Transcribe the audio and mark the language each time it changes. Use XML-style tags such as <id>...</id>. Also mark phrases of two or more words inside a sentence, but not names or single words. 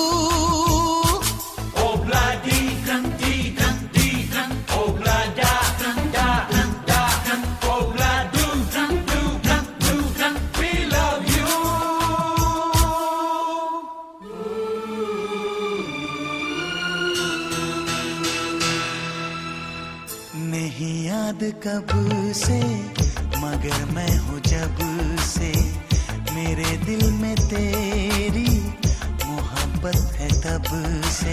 <en>Obla di dan, obla da da, obla do dan, we love you.</en> <hi>नहीं याद कब से, मगर मैं हूँ जब से, मेरे दिल में तेरी मोहब्बत है तब से।</hi>